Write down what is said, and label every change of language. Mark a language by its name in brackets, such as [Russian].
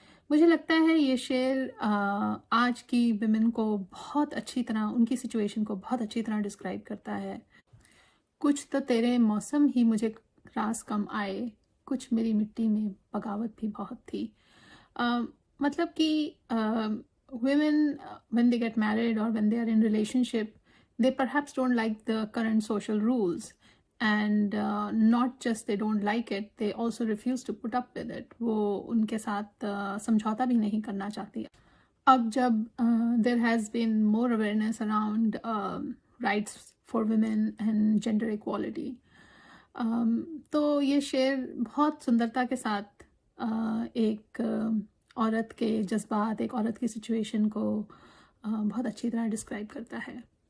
[Hindi] मुझे लगता है ये शेर आज की विमेन को बहुत अच्छी तरह, उनकी सिचुएशन को बहुत अच्छी तरह डिस्क्राइब करता है। कुछ तो तेरे मौसम ही मुझे रास कम आए, कुछ मेरी मिट्टी में बगावत भी बहुत थी। मतलब कि [English] women when they get married or when they are in relationship, they perhaps don't like the current social rules, and not just they don't like it, they also refuse to put up with it. [Hindi] वो उनके साथ समझौता भी नहीं करना चाहती। अब जब [English] there has been more awareness around rights for women and gender equality, [Hindi] तो ये शेर बहुत सुंदरता के साथ एक औरत के जज्बात, एक औरत की सिचुएशन को बहुत अच्छी तरह डिस्क्राइब करता है।